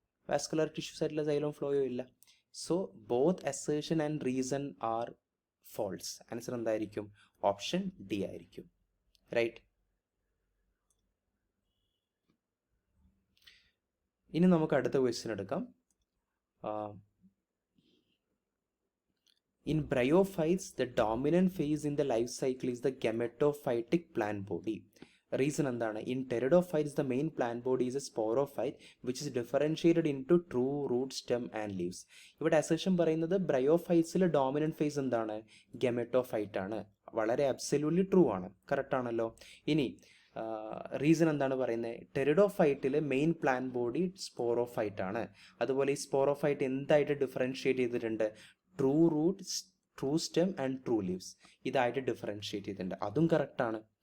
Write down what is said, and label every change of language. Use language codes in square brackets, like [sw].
[ml] Vascular tissues ആയിട്ടുള്ള സൈലവും ഫ്ലോയോ ഇല്ല. [en] So both assertion and reason are false. [ml] Answer എന്തായിരിക്കും? Option D ആയിരിക്കും. റൈറ്റ്. ഇനി നമുക്ക് അടുത്ത ക്വസ്റ്റ്യൻ എടുക്കാം. [en] In bryophytes, the dominant phase in the life cycle is the gametophytic plant body. [ml] Reason എന്താണ്? [en] In pteridophytes, the main plant body is a sporophyte which is differentiated into true, root, stem and leaves. [ml] ഇവിടെ assertion പറയുന്നത് ബ്രയോഫൈറ്റ്സിലെ dominant face എന്താണ്? Gametophyte ആണ്. വളരെ absolutely true ആണ്. Correct ആണല്ലോ. ഇനി reason എന്താണ് പറയുന്നത്? ടെറിഡോഫൈറ്റിലെ മെയിൻ പ്ലാന്റ് ബോഡി സ്പോറോഫൈറ്റ് ആണ്. അതുപോലെ ഈ സ്പോറോഫൈറ്റ് എന്തായിട്ട് ഡിഫറൻഷിയേറ്റ് ചെയ്തിട്ടുണ്ട്? True root, true stem and true leaves ഇതായിട്ട് ഡിഫറൻഷിയേറ്റ് ചെയ്തിട്ടുണ്ട്. അതും കറക്റ്റാണ്.